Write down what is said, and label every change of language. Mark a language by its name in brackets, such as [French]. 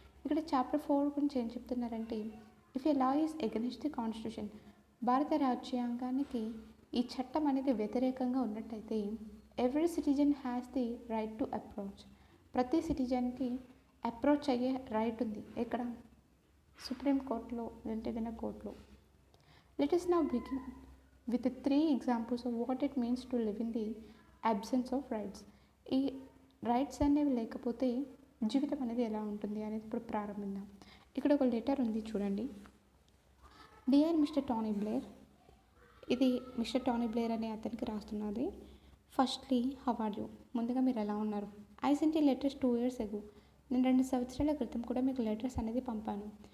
[Telugu] ఇక్కడ చాప్టర్ 4 గురించి ఏం చెప్తున్నారంటే [English] if a law is against the constitution, [Telugu] భారత రాజ్యాంగానికి ఈ చట్టం అనేది వ్యతిరేకంగా ఉన్నట్టయితే [English] every citizen has the right to approach, [Telugu] ప్రతి సిటిజన్కి అప్రోచ్ అయ్యే రైట్ ఉంది. ఎక్కడ? సుప్రీం కోర్టులో లేదంటే ఏదైనా కోర్టులో. [English] Let us now begin with 3 examples of what it means to live in the absence of rights. [Telugu] ఈ రైట్స్ అనేవి లేకపోతే జీవితం అనేది ఎలా ఉంటుంది అనేది ఇప్పుడు ప్రారంభిద్దాం. ఇక్కడ ఒక లెటర్ ఉంది చూడండి. డియర్ మిస్టర్ టోనీ బ్లేర్, ఇది మిస్టర్ టోనీ బ్లేర్ అనే అతనికి రాస్తున్నది. [English] firstly how are you, [Telugu] ముందుగా మీరు ఎలా ఉన్నారు. [English] I sent ఈ letters 2 years ago, [Telugu] నేను 2 సంవత్సరాల క్రితం కూడా మీకు లెటర్స్ అనేది పంపాను.